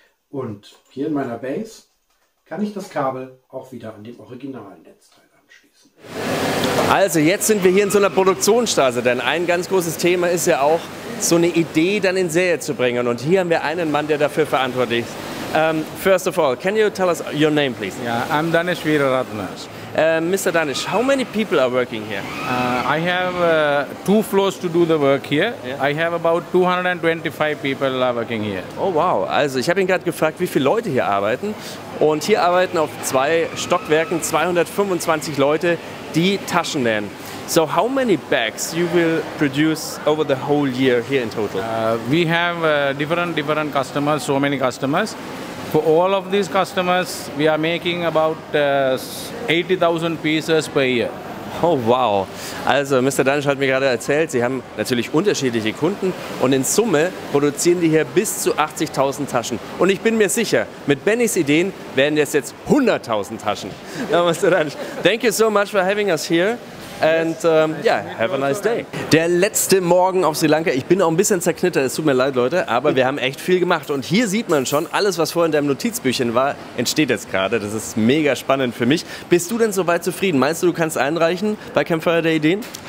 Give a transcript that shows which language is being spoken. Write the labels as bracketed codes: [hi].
[de] Und hier in meiner Base kann ich das Kabel auch wieder an dem originalen Netzteil anschließen. Also jetzt sind wir hier in so einer Produktionsstraße, denn ein ganz großes Thema ist ja auch, so eine Idee dann in Serie zu bringen. Und hier haben wir einen Mann, der dafür verantwortlich ist. [en] First of all, can you tell us your name, please? Yeah, I'm Danish Veeraratna. Mr. Danish, how many people are working here? I have 2 floors to do the work here. Yeah. I have about 225 people are working here. [de] Oh wow, also ich habe ihn gerade gefragt, wie viele Leute hier arbeiten. Und hier arbeiten auf 2 Stockwerken 225 Leute, die Taschen nähen. [en] So how many bags you will produce over the whole year here in total? We have different customers, so many customers. For all of these customers, we are making about 80,000 pieces per year. [de] Oh wow, also Mr. Danish hat mir gerade erzählt, Sie haben natürlich unterschiedliche Kunden und in Summe produzieren die hier bis zu 80.000 Taschen. Und ich bin mir sicher, mit Bennys Ideen werden das jetzt 100.000 Taschen. [en] Mr. Danish, thank you so much for having us here. And yeah, have a nice day. [de] Der letzte Morgen auf Sri Lanka. Ich bin auch ein bisschen zerknittert, es tut mir leid, Leute, aber wir haben echt viel gemacht. Und hier sieht man schon, alles, was vorhin in deinem Notizbüchchen war, entsteht jetzt gerade. Das ist mega spannend für mich. Bist du denn soweit zufrieden? Meinst du, du kannst einreichen bei Campfire der Ideen?